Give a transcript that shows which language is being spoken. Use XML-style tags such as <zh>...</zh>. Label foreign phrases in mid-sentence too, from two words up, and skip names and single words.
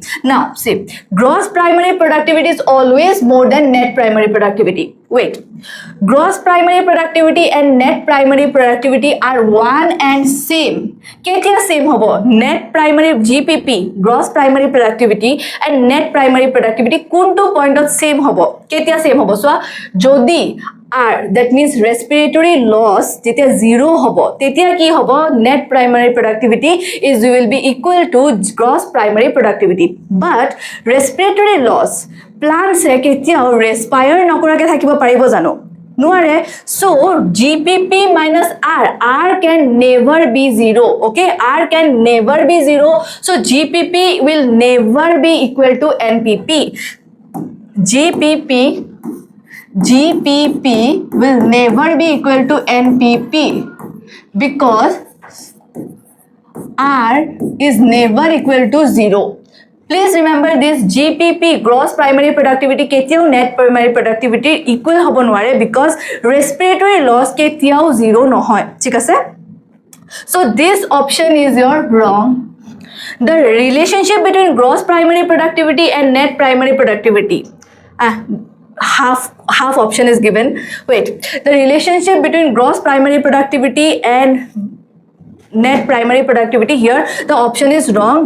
<en>Now see, gross primary productivity is always more than net primary productivity. Wait, gross primary productivity and net primary productivity are one and same.</en> <as>কেতিয়া ছেম হ'ব?</as> <en>Net primary GPP, gross primary productivity, and net primary productivity</en> <as>কোনটো পইণ্ট অফ ছেম হ'ব? কেতিয়া ছেম হ'ব? So jodi R,</as> <en>that means respiratory loss,</en> <as>যেতিয়া জিৰো হ'ব, তেতিয়া কি হ'ব?</as> <en>Net primary productivity is will be equal to gross primary productivity. But respiratory loss,</en> <as>প্লাণ্টছে কেতিয়াও ৰেস্পায়াৰ নকৰাকৈ থাকিব পাৰিব জানো? নোৱাৰে.</as> <en>So GPP minus R can never be zero. Okay, R can never be zero. So GPP will never be equal to NPP. GPP will never be equal to NPP because R is never equal to zero. Please remember this, GPP, gross primary productivity, ketiao net primary productivity equal</en> <as>হ'ব নোৱাৰে,</as> <en>because respiratory loss</en> <as>কেতিয়াও জিৰো নহয়. ঠিক আছে?</as> <en>So this option is your wrong. The relationship between gross primary productivity and net primary productivity, half option is given. Wait, the relationship between gross primary productivity and net primary productivity, here the option is wrong.</en>